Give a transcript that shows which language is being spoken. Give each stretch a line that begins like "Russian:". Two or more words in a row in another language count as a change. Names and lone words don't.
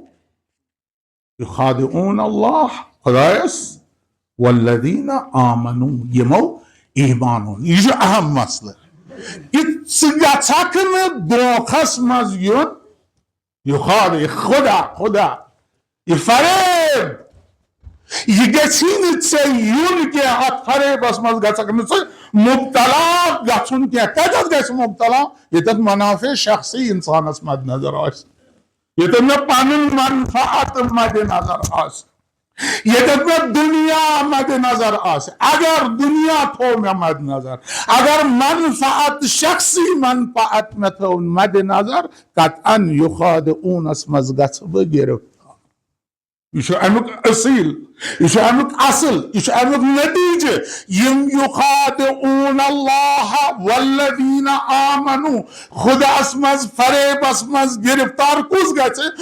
Arabic: یخادعون اللہ
Kashmiri: خدایس
Arabic: والذین آمنوا
Kashmiri: یمو ایمان اون، یہ چھ اہم مسئلہ، کہ ژٕ گژھکھ نہٕ دھوکھس مز یُن، خدا یہ فریب یہ گژھی نہٕ ژےٚ یُن کینٛہہ، اتھ فریبس مز گژھکھ نہٕ ژٕ مبتلا گژھُن کینٛہہ، کتٮ۪تھ گژھِ مبتلا؟ ییٚتٮ۪تھ منافع شخصی انسانس مد نظر آسہِ، ییٚتٮ۪تھ مےٚ پنُن منفعت مد نظر آسہِ، ییٚتٮ۪تھ مےٚ دنیا مد نظر آسہِ، اگر دنیا تھوٚو مےٚ مد نظر، اگر منفعت شخصی منفعت مےٚ تھوٚو مد نظر، قطعاً یخادعونس مز گژھٕ بہٕ گرفتار۔ یہ چھُ امیُک اصیل، یہ چھُ امیُک اصل، یہ چھُ امیُک نتیجہ، یم
Arabic: یخادعون اللہ والذین آمنوا
Kashmiri: خداس مز فریبس مز گرفتار کس گژھِ؟